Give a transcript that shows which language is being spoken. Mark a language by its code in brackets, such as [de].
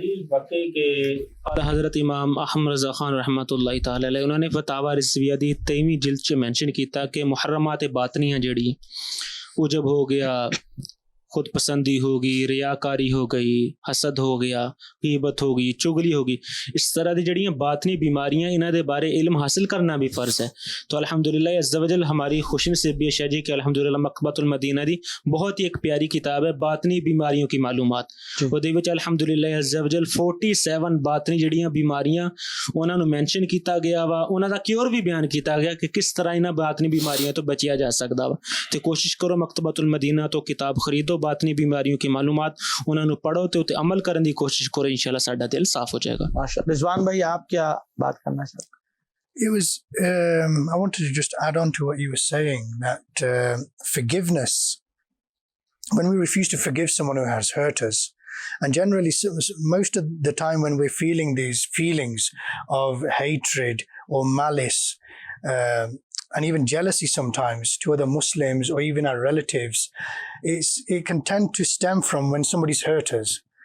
[pa] واقعی کہ حضرت امام احمد رضا خان رحمۃ اللہ تعالی علیہ انہوں نے فتاوی رضویہ دی 23ویں جلد چ مینشن کیتا کہ محرمات باطنیاں جڑی وہ جب ہو گیا, خود پسندی ہوگی, ریاکاری ہو گئی, حسد ہو گیا, غیبت ہو گئی, چگلی ہوگی, اس طرح دی جڑیاں باطنی بیماریاں انہاں دے بارے علم حاصل کرنا بھی فرض ہے. تو الحمدللہ عز و جل ہماری خوش نصیبی ہے جی کہ الحمدللہ مکتبۃ المدینہ دی بہت ہی ایک پیاری کتاب ہے باطنی بیماریوں کی معلومات. وہ دے وچ الحمدللہ عز و جل 47 باطنی جڑیاں بیماریاں انہاں نو مینشن کیتا گیا وا, انہاں دا کیور بھی بیان کیتا گیا کہ کس طرح انہاں باطنی بیماریاں تو بچیا جا سکدا وا. تے کوشش کرو مکتبۃ المدینہ تو کتاب خریدو, باطنی بیماریوں کی معلومات انہوں نے پڑھو تے عمل کرنے کی کوشش کرو, انشاءاللہ ساڈا دل صاف ہو جائے گا. [ar] ماشاءاللہ. [ur] رضوان بھائی آپ کیا بات کرنا چاہتے ہیں؟ [en] It was, I wanted to just add on to what you were saying, that forgiveness, when we refuse to forgive someone who has hurt us, and generally most of the time when we're feeling these feelings of hatred or malice, and even jealousy sometimes to other Muslims or even our relatives, it can tend to stem from when somebody's hurt us.